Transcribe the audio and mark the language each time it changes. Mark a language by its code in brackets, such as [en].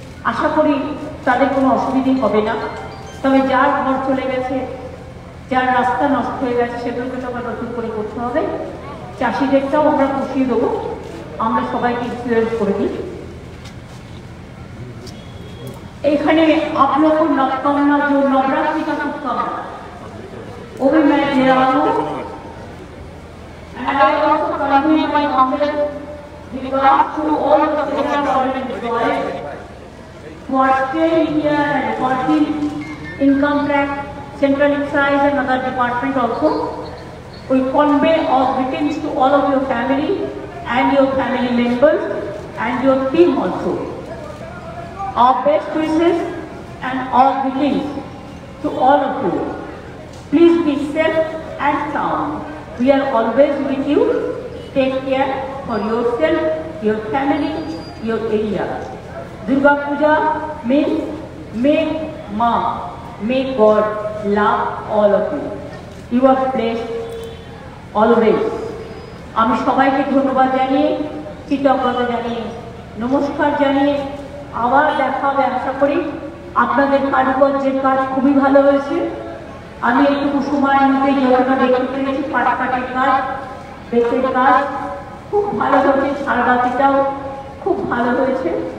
[bn] আশা করি তাদের কোনো অসুবিধে হবে না। তবে যার ঘর চলে গেছে, যার রাস্তা নষ্ট হয়ে গেছে, সেগুলোকে তো আবার নতুন করে করতে হবে। চাষিদেরটাও আমরা পুষিয়ে দেবো, আমরা সবাইকে ইনফ্লুয়েন্স করে দিই। [hi] এখানে आप लोग को नवकामना जो नवरात्रि का शुभकामना वो भी मैं दे रहा हूँ। [en] And I also convey my humble regards to all the federal government employees for staying here and working income tax, central excise and other department also. We convey our greetings to all of your family and your family members and your team also. Our best wishes and all greetings to all of you. Please be safe and sound. We are always with you. Take care for yourself, your family, your area. Durga Puja means may Ma, may God love all of you. You are blessed always. [bn] আমি সবাইকে ধন্যবাদ জানিয়ে, কৃতজ্ঞতা জানিয়ে, নমস্কার জানিয়ে আবার দেখা হবে আশা করি। আপনাদের কারুকার্যের কাজ খুবই ভালো হয়েছে। আমি একটু সময়ের মধ্যে যতটা দেখতে পেরেছি পাটকাটির কাজ, বেতের কাজ খুব ভালো হয়েছে, ঝাড়বাতিটাও খুব ভালো হয়েছে।